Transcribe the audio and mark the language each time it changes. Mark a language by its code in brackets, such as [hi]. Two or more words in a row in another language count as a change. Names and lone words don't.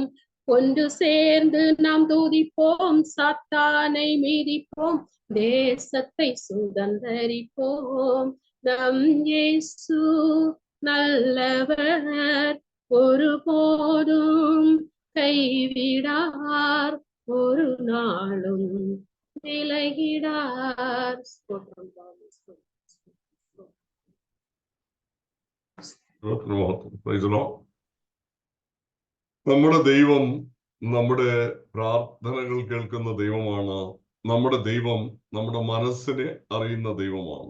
[ta] ஒன்று சேர்ந்து நாம் துதிப்போம், சாத்தானை மிதிப்போம், தேசத்தை சுதந்தரிப்போம். நம் இயேசு நல்லவர், ஒருபோதும் கைவிடார், ஒரு நாளும் விலகிடார். [ml] നമ്മുടെ ദൈവം നമ്മുടെ പ്രാർത്ഥനകൾ കേൾക്കുന്ന ദൈവമാണ്. നമ്മുടെ ദൈവം നമ്മുടെ മനസ്സിനെ അറിയുന്ന ദൈവമാണ്.